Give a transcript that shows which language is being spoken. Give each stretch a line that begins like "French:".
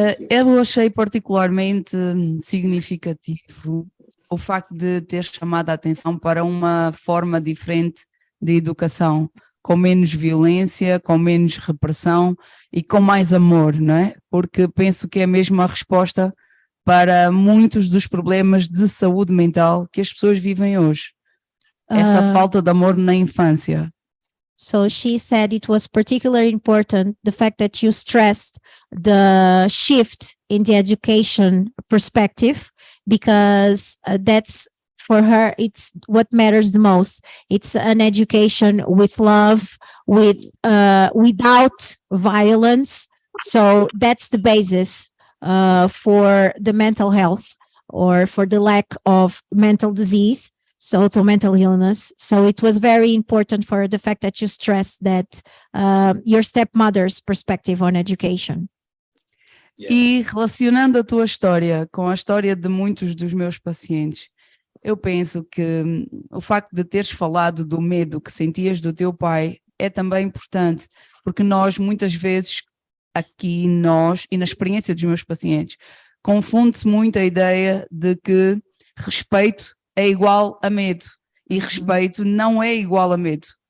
Portuguese: Eu achei particularmente significativo o facto de ter chamado a atenção para uma forma diferente de educação, com menos violência, com menos repressão e com mais amor, não é? Porque penso que é mesmo a resposta para muitos dos problemas de saúde mental que as pessoas vivem hoje. Essa falta de amor na infância.
English: So she said it was particularly important, the fact that you stressed the shift in the education perspective, because that's, for her, it's what matters the most. It's an education with love, without violence. So that's the basis for the mental health or for the lack of mental disease. So to mental illness. So it was very important for the fact that you stressed that your stepmother's perspective on education.
Portuguese: E relacionando a tua história com a história de muitos dos meus pacientes, eu penso que o facto de teres falado do medo que sentias do teu pai é também importante, porque nós muitas vezes, aqui nós e na experiência dos meus pacientes, confunde-se muito a ideia de que respeito é igual a medo e respeito não é igual a medo.